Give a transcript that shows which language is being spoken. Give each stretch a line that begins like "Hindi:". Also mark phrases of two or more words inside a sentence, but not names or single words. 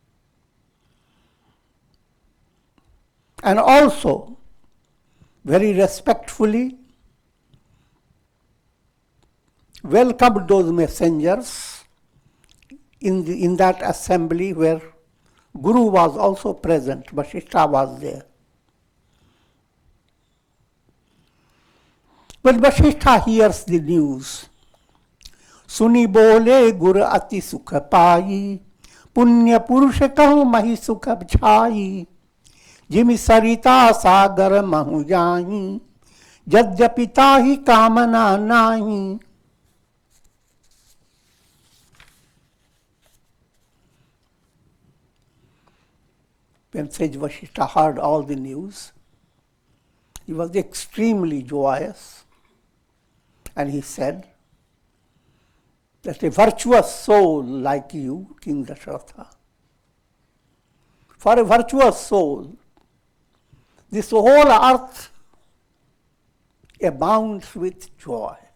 English: And also, very respectfully, welcomed those messengers in that assembly where Guru was also present, Vasishtha was there. When Vasishtha hears the news,
Awadhi: सुनि बोले गुर अति सुख पाई, पुण्य पुरुष कहु महि सुख छाई, जिमि सरिता सागर महु जाहि यद्यपि ताहि कामना नाहि.
English: When Sage Vasishtha heard all the news, he was extremely joyous, and he said that a virtuous soul like you, King Dasharatha, for a virtuous soul, this whole earth abounds with joy.